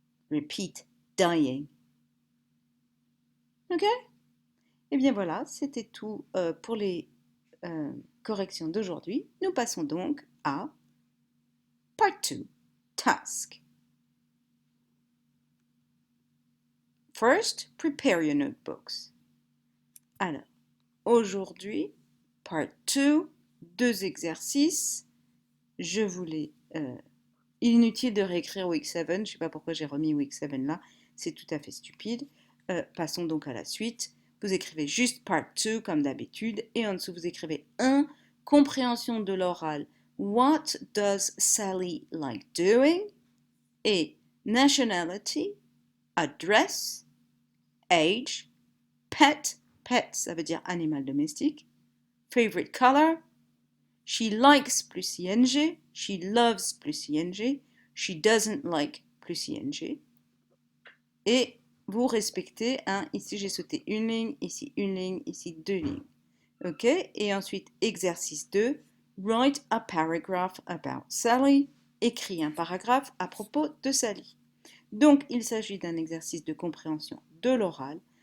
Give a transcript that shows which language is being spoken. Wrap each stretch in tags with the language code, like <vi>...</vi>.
<en>Repeat, dying. Ok?</en> <fr>Et bien voilà, c'était tout pour les corrections d'aujourd'hui. Nous passons donc à Part 2, Task.</fr> <en>First, prepare your notebooks.</en> <fr>Alors, aujourd'hui, Part 2, 2 exercices. Je voulais... inutile de réécrire Week 7, je ne sais pas pourquoi j'ai remis Week 7 là, c'est tout à fait stupide. Passons donc à la suite. Vous écrivez juste Part 2 comme d'habitude et en dessous vous écrivez 1, compréhension de l'oral.</fr> <en>What does Sally like doing? Et nationality, address, age, pet, pet</en> <fr>ça veut dire animal domestique,</fr> <en>favorite color, she likes plus ing, she loves plus ing, she doesn't like plus ing.</en> <fr>Et vous respectez, ici j'ai sauté une ligne, ici 2 lignes. Ok, et ensuite exercice 2,</fr> <en>write a paragraph about Sally,</en> <fr>écris un paragraphe à propos de Sally. Donc il s'agit d'un exercice de compréhension de l'oral.</fr>